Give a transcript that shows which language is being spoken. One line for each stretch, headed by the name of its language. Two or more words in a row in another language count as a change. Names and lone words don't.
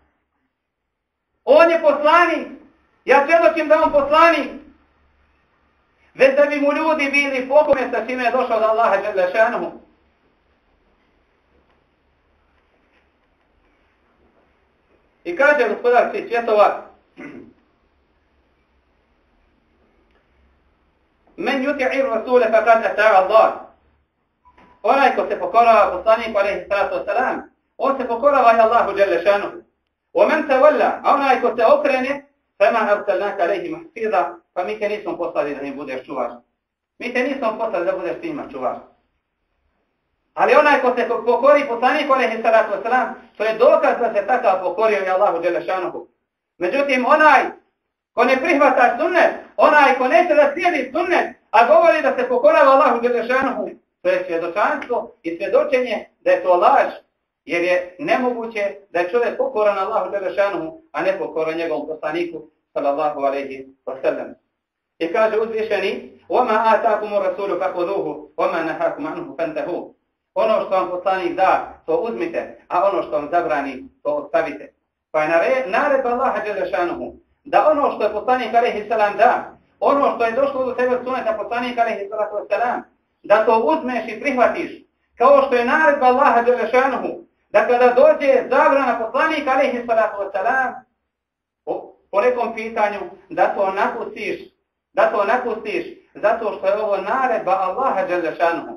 Bosnian: On je poslanik, ja svjedočim da on poslanik. Već da bi mu ljudi bili pokorni sa čime je došao od Allaha
Arabic: جل شأنه.
Bosnian: I kaže gospodar svih svjetova:
Arabic: من يطع الرسول فقد أطاع الله.
Bosnian: Onaj ko se pokorava poslaniku
Arabic: عليه الصلاة والسلام,
Bosnian: on se pokorava i Allahu
Arabic: جل شأنه. ومن تولى,
Bosnian: onaj ko se okrene,
Arabic: فما أرسلناك عليهم حفيظا,
Bosnian: pa mi te nismo poslali da im budeš čuvar. Mi te nismo poslali da budeš njima čuvar. Ali onaj ko se pokori poslaniku
Arabic: عليه الصلاة والسلام,
Bosnian: to je dokaz da se takav pokorio i Allahu
Arabic: جل شأنه.
Bosnian: Međutim, onaj ko ne prihvata sunnet, onaj ko neće da slijedi sunnet, a govori da se pokorava Allahu
Arabic: جل شأنه,
Bosnian: to je svjedočanstvo i svjedočenje da je to laž, jer je nemoguće da je čovjek pokoran Allahu
Arabic: جل شأنه,
Bosnian: a ne pokoran njegovom poslaniku
Arabic: صلى الله عليه وسلم.
Bosnian: I kaže uzvišeni:
Arabic: "وما آتاكم الرسول فخذوه وما نهاكم عنه فانتهوا."
Bosnian: Ono što vam poslanik da, to uzmite, a ono što vam zabrani, to ostavite. Pa je naredba Allaha
Arabic: جل شأنه
Bosnian: da ono što je poslanik
Arabic: عليه السلام
Bosnian: da, ono što je došlo do tebe suneta poslanika
Arabic: عليه الصلاة والسلام,
Bosnian: da to uzmeš i prihvatiš, kao što je naredba Allaha
Arabic: جل شأنه
Bosnian: da kada dođe zabrana poslanika
Arabic: عليه الصلاة والسلام
Bosnian: po nekom pitanju da to napustiš, zato što je ovo naredba Allaha
Arabic: جل شأنه.